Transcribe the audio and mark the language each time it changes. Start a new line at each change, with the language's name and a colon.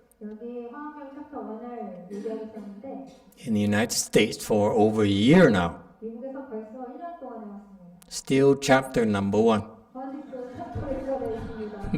Korean: 여기 화엄경 챕터 1을 얘기하고 있었는데
English: in the United States for over a year now.
Korean: 미국에서 벌써 1년 동안 해왔습니다.
English: Still chapter number 1.
Korean: 아직도 챕터 1가 되어 있습니다.